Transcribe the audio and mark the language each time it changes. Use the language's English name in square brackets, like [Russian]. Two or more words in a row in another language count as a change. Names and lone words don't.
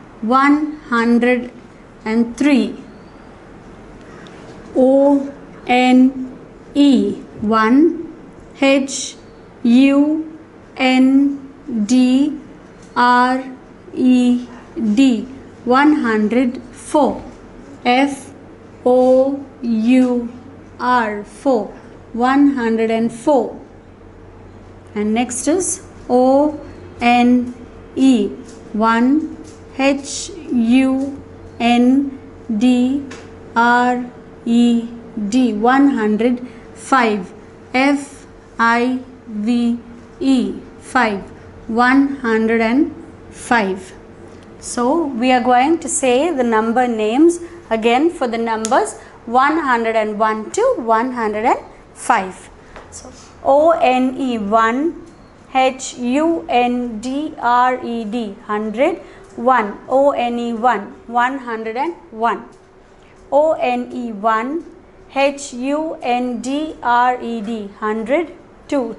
[English] 103. O N E 1. H U N D R E D 104. F O U R 4 104. And next is O N E 1. H U N D R E D 105. F I V E 5 105. So we are going to say the number names again for the numbers 101 to 105. So O N E 1. H U N D R E D 100. 1. O N E 1 101. O N E 1. H U N D R E D 100. 2.